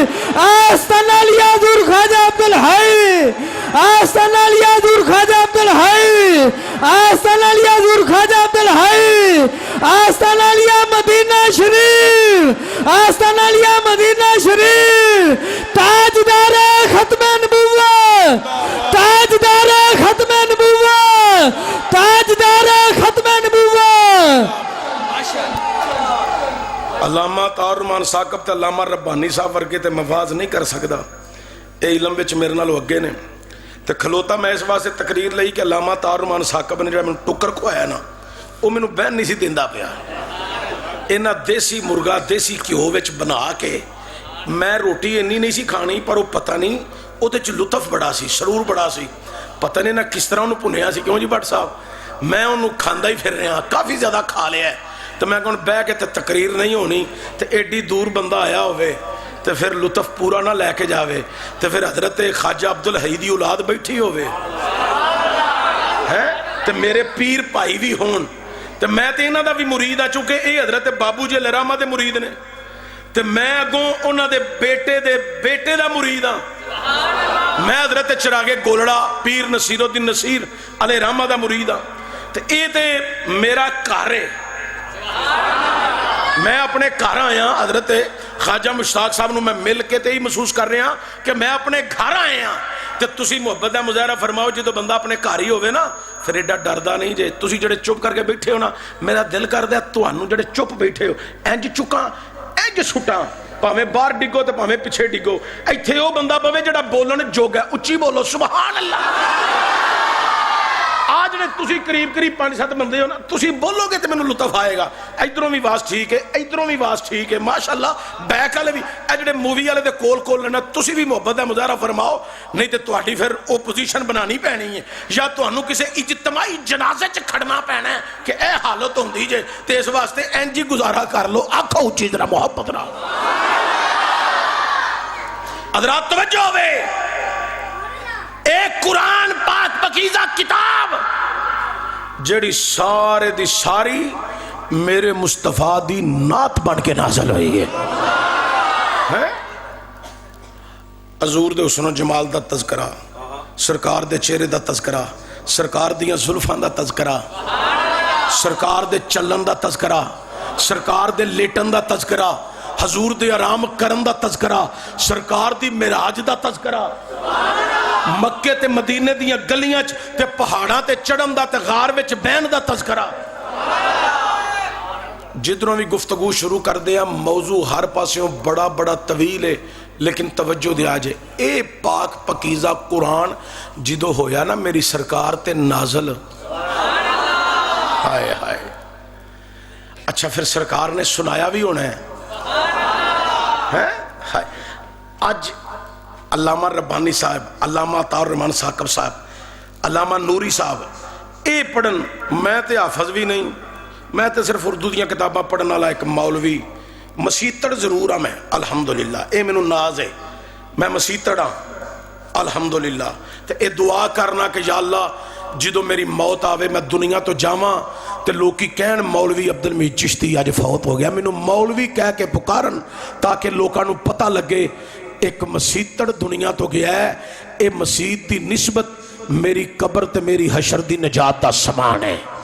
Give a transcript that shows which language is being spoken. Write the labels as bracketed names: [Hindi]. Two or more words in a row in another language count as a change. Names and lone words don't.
[Urdu] آستان علی حضور خواجہ عبدالحی آستان علی حضور خواجہ عبدالحی آستان علی حضور خواجہ عبدالحی آستان علی مدینہ شریف آستان علی مدینہ شریف تاجدار ختم نبوت تاجدار ختم نبوت تاجدار ختم نبوت. [Punjabi] علامہ طاہر ثاقب تے علامہ ربانی صاحب ورگے تے مفاظ نہیں کر سکدا اے علم وچ میرے نال اگے نے تے کھلوتا میں اس واسطے تقریر لئی کہ علامہ طاہر ثاقب نے جڑا مینوں ٹکر کھوایا نا وہ مینوں بہن نہیں سی دیندا پیا. انہاں دیسی مرغا دیسی گھیو وچ بنا کے میں روٹی انی نہیں سی کھانی پر وہ پتہ نہیں وہ تے لطف بڑا سی سرور بڑا سی پتہ نہیں نہ کس طرح انہوں پنیا سی. کیوں جی بٹ صاحب میں انہوں کھاندا ہی پھر رہا کافی زیادہ کھا لیا ہے تو میں کہوں بہ کے تقریر نہیں ہونی تو ایڈی دور بندہ آیا ہوئے تو پھر لطف پورا نہ لے کے جاوے تو پھر حضرت خواجہ عبدالحی دی اولاد بیٹھی ہوئے تو میرے پیر پائی بھی ہون تو میں تو انہاں دا بھی مرید آ چکے اے حضرت بابو جی لرامہ دے مرید نے تو میں اگوں انہاں دے بیٹے دا مرید ہاں. میں حضرت چراغ گولڑا پیر نصیر الدین نصیر علیہ رحمہ دا مرید ہاں. تو اے تے میرا گھر ہے میں اپنے گھر آیا حضرت خواجہ مشتاق صاحب نو میں مل کے تے ہی محسوس کر رہا کہ میں اپنے گھر آیا تے تسی محبت دا مظاہرہ فرماؤ جدو بندہ اپنے گھر ہی ہوئے نا پھر ایڈا ڈردا نہیں جے تسی جڑے چپ کر کے بیٹھے ہو نا میرا دل کردہ تانوں جڑے چپ بیٹھے ہو انج چکاں انج سٹاں پاویں باہر ڈگو تے پاویں پیچھے ڈگو ایتھے او بندہ پوے جڑا بولن جوگ ہے اچھی بولو [Arabic] سبحان اللہ [Punjabi] آج نے تسی قریب 5-7 بندے ہو نا تسی بولو گے تو میں لطف آئے گا ادھروں بھی واز ٹھیک ہے ادھروں بھی واز ٹھیک ہے ماشاءاللہ بیک والے بھی جڑے مووی والے دے کول لینا تسی بھی محبت دا مظاہرہ فرماؤ نہیں تے تہاڈی پھر اپوزیشن بنانی پینی ہے یا تہانوں کسے اجتماعی جنازے چ کھڑنا پینا ہے کہ اے حالت ہوندی جے تے اس واسطے انج ہی گزارا کر لو آکھو اچھی ذرا محبت نال حضرات توجہ ہوئے ایک قرآن پاک پاکیزہ کتاب جڑی سارے دی ساری میرے مصطفیٰ دی نعت بن کے نازل ہوئی ہے حضور دے حسن و جمال دا تذکرہ سرکار دے چہرے دا تذکرہ سرکار دیاں زلفاں دا تذکرہ سرکار دے چلن دا تذکرہ سرکار دے لیٹن دا تذکرہ حضور دے آرام کرن دا تذکرہ سرکار دی معراج دا تذکرہ مکے تے مدینے دیاں گلیاں تے پہاڑاں تے چڑھن دا تے غار وچ بہن دا تذکرہ جدروں بھی گفتگو شروع کر دیا موضوع ہر پاسوں بڑا بڑا طویل ہے لیکن توجہ دیا جے اے پاک پاکیزہ قرآن جدو ہویا نا میری سرکار تے نازل ہائے ہائے اچھا پھر سرکار نے سنایا بھی ہونا ہے آج علامہ ربانی صاحب علامہ عطا الرحمن ثاقب صاحب علامہ نوری صاحب اے پڑھن میں تے حافظ بھی نہیں میں تے صرف اردو دیاں کتاباں پڑھن والا ایک مولوی مسیتڑ ضرور ہاں میں الحمدللہ اے مینوں ناز ہے میں مسیتڑ ہاں الحمدللہ تے اے دعا کرنا کہ یا اللہ جدو میری موت آوے میں دنیا تو جاواں تے لوکی کہن مولوی عبدالمجید چشتی آج فوت ہو گیا مینوں مولوی کہہ کے پکارن تاکہ لوکاں نوں پتہ لگے ایک مسیتڑ دنیا تو گیا ہے اے مسیت دی نسبت میری قبر تے میری حشر دی نجات دا سامان ہے